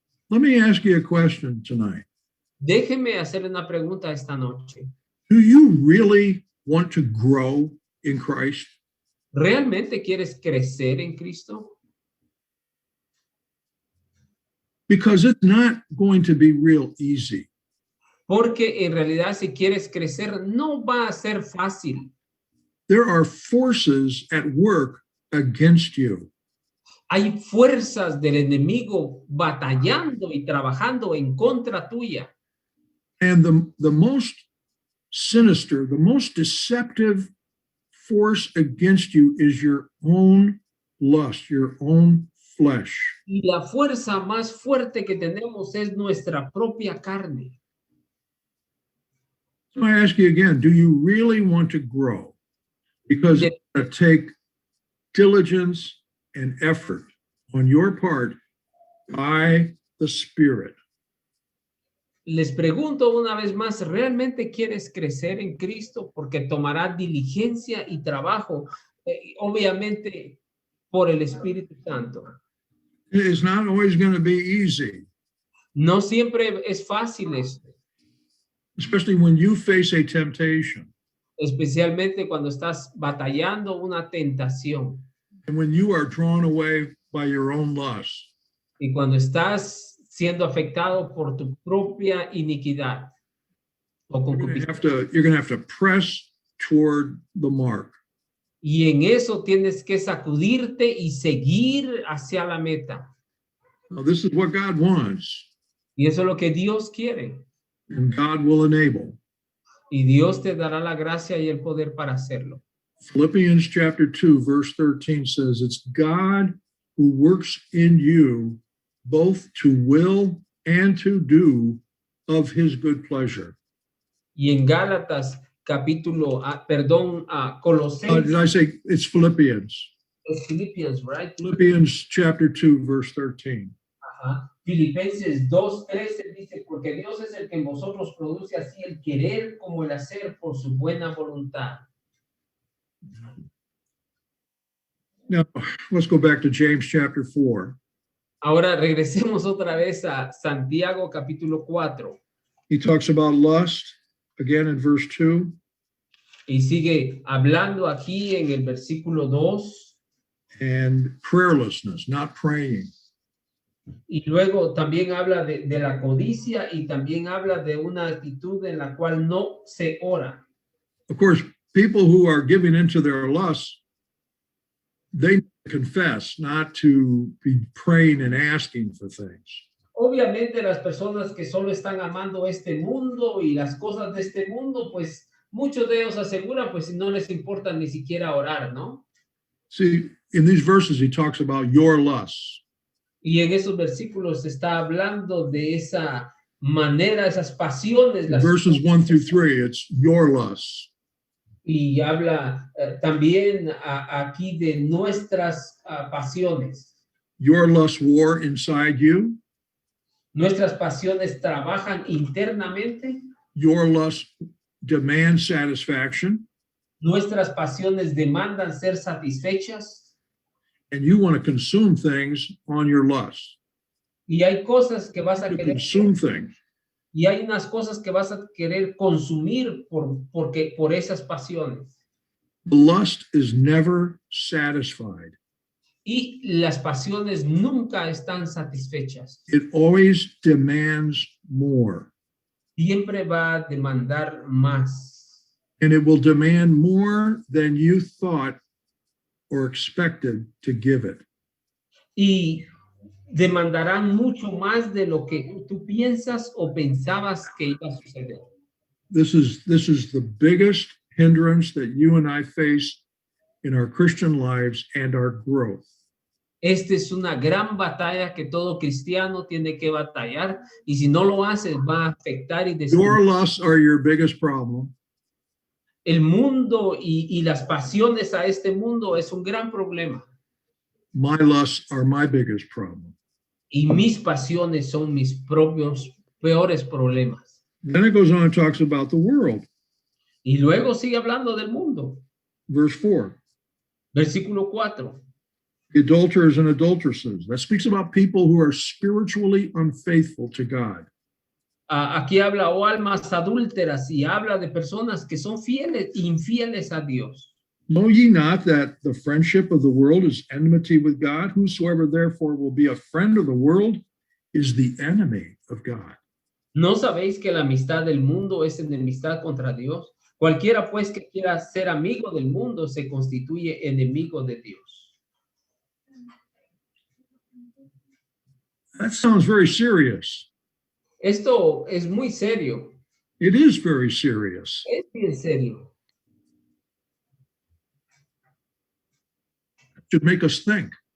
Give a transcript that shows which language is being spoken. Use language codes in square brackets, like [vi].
[en] Let me ask you a question tonight. [es] Déjeme hacerle una pregunta esta noche. [en] Do you really want to grow in Christ? [es] ¿Realmente quieres crecer en Cristo? [en] Because it's not going to be real easy. [es] Porque en realidad si quieres crecer no va a ser fácil. [en] There are forces at work against you. [es] Hay fuerzas del enemigo batallando y trabajando en contra tuya. [en] And the most sinister, the most deceptive force against you is your own lust, your own flesh. [es] Y la fuerza más fuerte que tenemos es nuestra propia carne. [en] So I ask you again, do you really want to grow? Because it's going to take diligence and effort on your part by the Spirit. [es] Les pregunto una vez más, ¿realmente quieres crecer en Cristo? Porque tomará diligencia y trabajo, obviamente por el Espíritu Santo. [en] It's not always going to be easy. [es] No siempre es fácil esto. [en] Especially when you face a temptation. [es] Especialmente cuando estás batallando una tentación. [en] And when you are drawn away by your own lust. [es] Y cuando estás siendo afectado por tu propia iniquidad. O [en] You're going to have to press toward the mark. [es] Y en eso tienes que sacudirte y seguir hacia la meta. [en] Now, this is what God wants, [es] Y eso es lo que Dios quiere. [en] and God will enable. [es] Y Dios te dará la gracia y el poder para hacerlo. [en] Philippians chapter 2, verse 13 says, it's God who works in you both to will and to do of his good pleasure. [es] Y en Gálatas capítulo, [en] Did [es] Colosenses, [en] I say it's Philippians? Philippians, right? Philippians chapter 2, verse 13. Ajá. [es] Filipenses 2:13 dice, porque Dios es el que en vosotros produce así el querer como el hacer por su buena voluntad. [en] Now, let's go back to James chapter 4. [es] Ahora regresemos otra vez a Santiago capítulo 4 [en] He talks about lust again in verse 2. [es] y sigue hablando aquí en el versículo 2 [en] And prayerlessness, not praying. [es] y luego también habla de la codicia y también habla de una actitud en la cual no se ora. [en] Of course, people who are giving into their lusts, they confess not to be praying and asking for things. [es] Obviamente las personas que solo están amando este mundo y las cosas de este mundo, pues muchos de ellos aseguran, pues no les importa ni siquiera orar, ¿no? [en] See, in these verses, he talks about your lusts. [es] Y en esos versículos se está hablando de esa manera, esas pasiones. [en] Verses 1 through 3, it's your lusts. [es] Y habla también aquí de nuestras pasiones. [en] Your lusts war inside you. [es] Nuestras pasiones trabajan internamente. [en] Your lusts demand satisfaction. [es] Nuestras pasiones demandan ser satisfechas. [en] And you want to consume things on your lusts. [es] Y hay cosas que vas a [en] To [es] querer. [en] consume things. [es] Y hay unas cosas que vas a querer consumir por esas pasiones. [en] The lust is never satisfied. [es] Y las pasiones nunca están satisfechas. [en] It always demands more. [es] Siempre va a demandar más. [en] And it will demand more than you thought or expected to give it. [es] Y demandarán mucho más de lo que tú piensas o pensabas que iba a suceder. [en] This is the biggest hindrance that you and I face in our Christian lives and our growth. [es] Esta es una gran batalla que todo cristiano tiene que batallar y si no lo haces va a afectar y [en] Your [es] destruir. [en] lusts are your biggest problem. [es] El mundo y las pasiones a este mundo es un gran problema. [en] My lusts are my biggest problem. [es] Y mis pasiones son mis propios peores problemas. [en] Then it goes on and talks about the world. [es] Y luego sigue hablando del mundo. [en] Verse 4. [es] Versículo 4. [en] The adulterers and adulteresses. That speaks about people who are spiritually unfaithful to God. [es] Aquí habla o almas adúlteras y habla de personas que son infieles a Dios. [en] Know ye not that the friendship of the world is enmity with God? Whosoever therefore will be a friend of the world is the enemy of God. [es] ¿No sabéis que la amistad del mundo es enemistad contra Dios? Cualquiera pues que quiera ser amigo del mundo se constituye enemigo de Dios. [en] That sounds very serious. [es] Esto es muy serio. [en] It is very serious. [es] Es bien serio. [en] It should make us think.